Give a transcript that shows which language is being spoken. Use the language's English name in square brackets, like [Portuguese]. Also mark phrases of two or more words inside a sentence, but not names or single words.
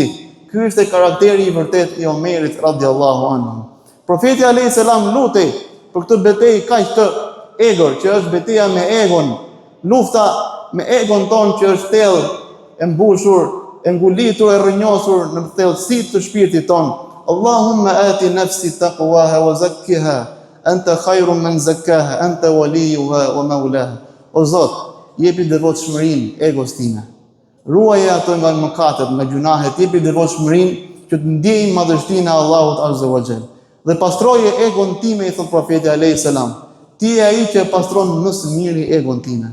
[Albanian] Ky ishte karakteri i vërtet i Omerit [Arabic] رضي الله عنه. [Albanian] Profeti [Arabic] عليه السلام [Albanian] lutej për këtë betejë kaq të egër, që është betejë me egon, lufta me egon ton që është thellë, e mbushur, e ngulitur, e rrënjosur në thellësitë të shpirtit ton. [Arabic] اللهم آت نفسي تقواها وزكها أنت خير من زكاها أنت وليها ومولاها. [Albanian] O Zot, jepi devotshmërinë egos time. Ruaje ato nga mëkatet, nga gjunahet, jepi devotshmërinë që të ndjejmë madhështinë e Allahut [Arabic] عز وجل. [Albanian] Dhe pastroje egon time, i thot profeti [Arabic] عليه السلام. [Albanian] Ti je ai që pastron më së miri egon time.